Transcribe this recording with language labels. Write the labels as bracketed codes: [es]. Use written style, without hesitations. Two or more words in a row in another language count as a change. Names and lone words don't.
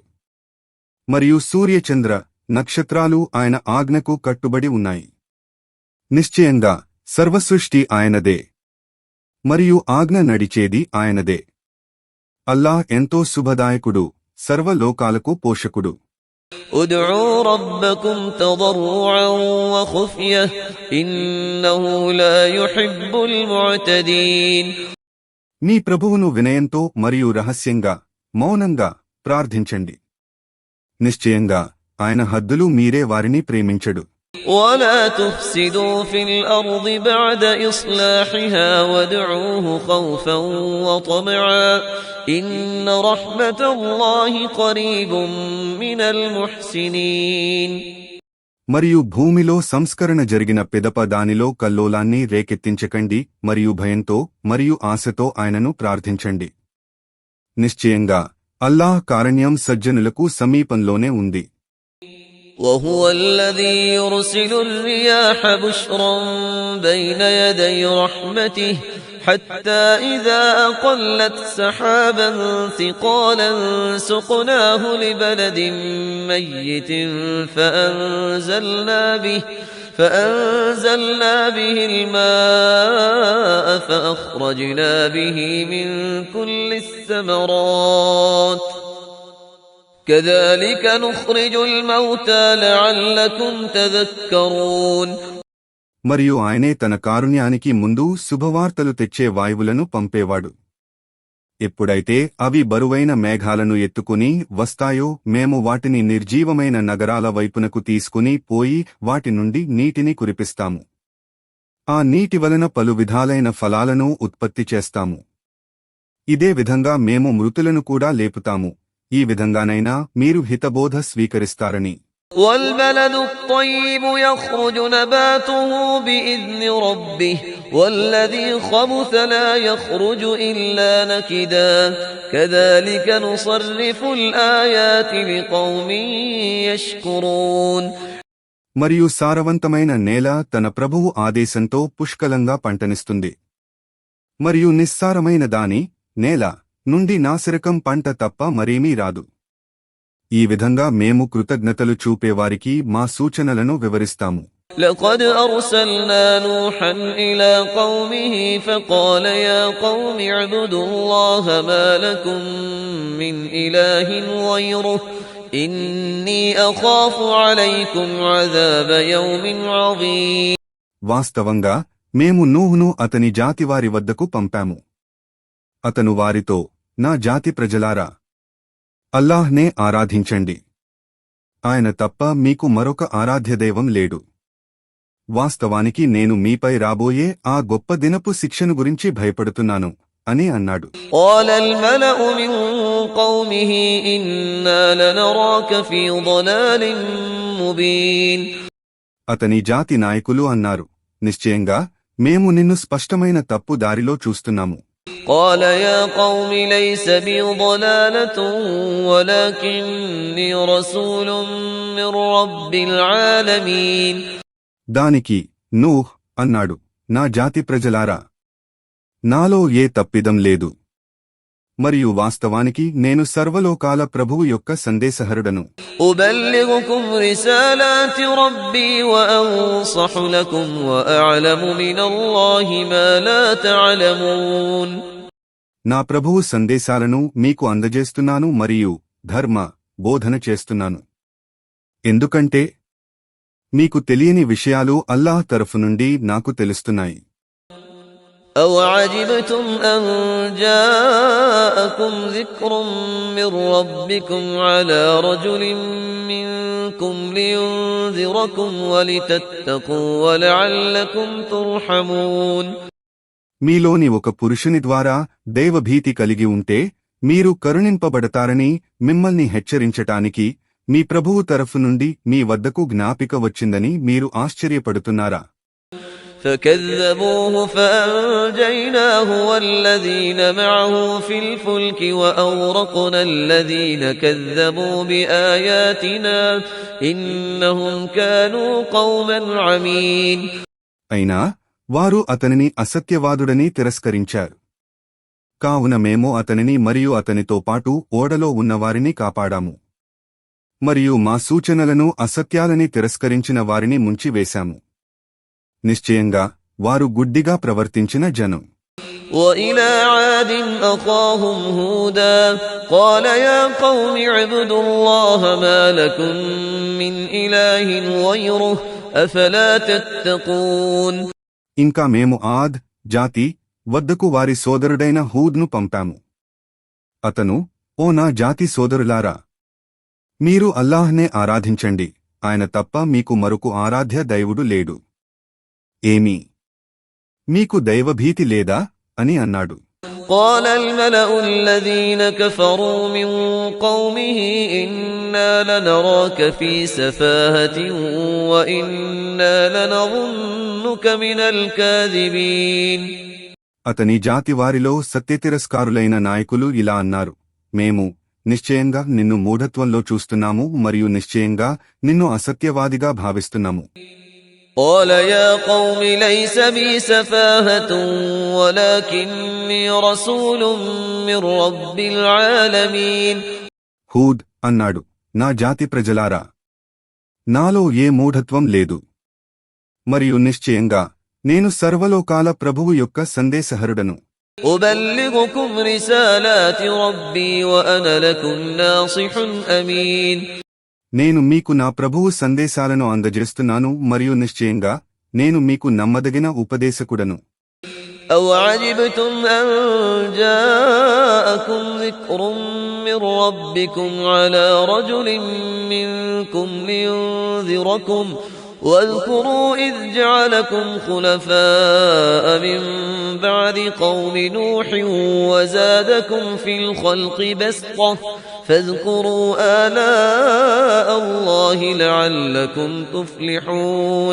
[te] మరియు సూర్యచంద్ర నక్షత్రాలు ఆయన ఆజ్ఞకు కట్టుబడి ఉన్నాయి. నిశ్చయంగా సర్వసృష్టి ఆయనదే మరియు ఆజ్ఞ నడిచేది ఆయనదే. అల్లాహ్ ఎంతో శుభదాయకుడు, సర్వలోకాలకు పోషకుడు. [ar] ادعوا ربكم تضرعا وخفية إنه لا يحب المعتدين. [te] మీ ప్రభువును వినయంతో మరియు రహస్యంగా మౌనంగా ప్రార్థించండి. నిశ్చయంగా ఆయన హద్దులు మీరే వారిని ప్రేమించడు. [ar] ولا تفسدوا في الأرض بعد إصلاحها وادعوه خوفا وطمعا إن رحمة الله قريب من المحسنين. [te] మరియు భూమిలో సంస్కరణ జరిగిన పిదప దానిలో కల్లోలాన్ని రేకెత్తించకండి మరియు భయంతో మరియు ఆశతో ఆయనను ప్రార్థించండి. నిశ్చయంగా అల్లాహ్ కారుణ్యం సజ్జనులకు సమీపంలోనే ఉంది. [ar] وهو الذي يرسل الرياح بشرا بين يدي رحمته حتى إذا أقلت سحابا ثقالا سقناه لبلد ميت فأنزلنا به الماء فأخرجنا به من كل الثمرات كذلك نخرج الموتى لعلكم تذكرون. [te] మరియు ఆయనే తన కారుణ్యానికి ముందు శుభవార్తలు తెచ్చే వాయువులను పంపేవాడు. ఎప్పుడైతే అవి బరువైన మేఘాలను ఎత్తుకుని వస్తాయో మేము వాటిని నిర్జీవమైన నగరాల వైపునకు తీసుకుని పోయి వాటి నుండి నీటిని కురిపిస్తాము. ఆ నీటి వలన పలు విధాలైన ఫలాలను ఉత్పత్తి చేస్తాము. ఇదే విధంగా మేము మృతులను కూడా లేపుతాము. ఈ విధంగానైనా మీరు హితబోధ స్వీకరిస్తారని. [ar] والبلد الطيب يخرج نباته بإذن ربه والذي خبث لا يخرج إلا نكدا كذلك نصرف الآيات لقوم يشكرون. [te] మరియు సారవంతమైన నేల తన ప్రభువు ఆదేశంతో పుష్కలంగా పంటనిస్తుంది. మరియు నిస్సారమైన దాని నేల నుండి నాసిరకం పంట తప్ప మరేమీ రాదు. ఈ విధంగా మేము కృతజ్ఞతలు చూపేవారికి మా సూచనలను వివరిస్తాము. [ar] لقد أرسلنا نوحا إلى قومه فقال يا قوم اعبدوا الله ما لكم من إله غيره إني أخاف عليكم عذاب يوم عظيم. [te] వాస్తవంగా మేము నూహును అతని జాతివారి వద్దకు పంపాము. అతను వారితో, నా జాతి ప్రజలారా, అల్లాహ్నే ఆరాధించండి. ఆయన తప్ప మీకు మరొక ఆరాధ్యదైవం లేడు. వాస్తవానికి నేను మీపై రాబోయే ఆ గొప్ప దినపు శిక్షను గురించి భయపడుతున్నాను అని అన్నాడు. [ar] قال الملأ من قومه إنا لنراك في ضلال مبين. [te] అతని జాతి నాయకులు అన్నారు, నిశ్చయంగా మేము నిన్ను స్పష్టమైన తప్పు దారిలో చూస్తున్నాము. [ar] قال يا قوم ليس بي ضلالة ولكني رسول من رب العالمين. [te] దానికి నూహ్ అన్నాడు, నా జాతి ప్రజలారా, నాలో ఏ తప్పిదం లేదు. మరియు వాస్తవానికి నేను సర్వలోకాల ప్రభువు యొక్క సందేశహరుడను. [ar] أبلغكم رسالات ربي وأنصح لكم وأعلم من الله ما لا تعلمون. [te] నా ప్రభువు సందేశాలను మీకు అందజేస్తున్నాను మరియు ధర్మ బోధన చేస్తున్నాను. ఎందుకంటే మీకు తెలియని విషయాలు అల్లాహ్ తరఫు నుండి నాకు తెలుస్తున్నాయి. [ar] أَوَعَجِبْتُمْ أَنْ جَاءَكُمْ ذِكْرٌ مِّنْ رَبِّكُمْ عَلَى رَجُلٍ مِّنْكُمْ لِيُنْذِرَكُمْ وَلِتَتَّقُوا وَلَعَلَّكُمْ تُرْحَمُونَ. [te] మీలోని ఒక పురుషుని ద్వారా దైవభీతి కలిగి ఉంటే మీరు కరుణింపబడతారని మిమ్మల్ని హెచ్చరించటానికి మీ ప్రభువు తరఫు నుండి మీ వద్దకు జ్ఞాపిక వచ్చిందని మీరు ఆశ్చర్యపడుతున్నారా? [ar] فكذبوه فأنجيناه والذين معه في الفلك وأغرقنا الذين كذبوا بآياتنا إنهم كانوا قوما عمين. [te] అయినా వారు అతనిని అసత్యవాదుడని తిరస్కరించారు. కావున మేము అతనిని మరియు అతనితో పాటు ఓడలో ఉన్నవారిని కాపాడాము. మరియు మా సూచనలను అసత్యాలని తిరస్కరించిన వారిని ముంచివేశాము. నిశ్చయంగా వారు గుడ్డిగా ప్రవర్తించిన జనం. [ar] وَإِلَى عَادٍ أَخَاهُمْ هُودًا قَالَ يَا قَوْمِ اعْبُدُوا اللَّهَ مَا لَكُمْ مِنْ إِلَٰهٍ غَيْرُهُ أَفَلَا تَتَّقُونَ. [te] ఇంకా మేము ఆద్ జాతి వద్దకు వారి సోదరుడైన హూద్ను పంపాము. అతను, ఓ నా జాతి సోదరులారా, మీరు అల్లాహ్నే ఆరాధించండి, ఆయన తప్ప మీకు మరొక ఆరాధ్య దైవుడు లేడు. ఏమీ మీకు దైవభీతి లేదా అని అన్నాడు. [ar] قال الملأ الذين كفروا من قومه إنا لنراك في سفاهة وإنا لنظنك من الكاذبين. [te] అతని జాతి వారిలో సత్యతిరస్కారులైన నాయకులు ఇలా అన్నారు, మేము నిశ్చయంగా నిన్ను మూఢత్వంలో చూస్తున్నాము మరియు నిశ్చయంగా నిన్ను అసత్యవాదిగా భావిస్తున్నాము. [ar] قال يا قوم ليس بي سفاهة ولكني رسول من رب العالمين. [te] హూద్ అన్నాడు, నా జాతి ప్రజలారా, నాలో ఏ మూఢత్వం లేదు మరియు నిశ్చయంగా నేను సర్వలోకాల ప్రభువు యొక్క సందేశహరుడను. [ar] أبلغكم رسالات ربي وأنا لكم ناصح أمين. [te] నేను మీకు నా ప్రభువు సందేశాలను అందజేస్తున్నాను మరియు నిశ్చయంగా నేను మీకు నమ్మదగిన ఉపదేశకుడను. [ar] أَوَعَجِبْتُمْ أَنْ جَاءَكُمْ ذِكْرٌ مِّنْ رَبِّكُمْ عَلَى رَجُلٍ مِّنْكُمْ لِيُنْذِرَكُمْ واذكروا إذ جعلكم خلفاء من بعد قوم نوح وزادكم في الخلق بسطة فاذكروا آلاء الله لعلكم تفلحون.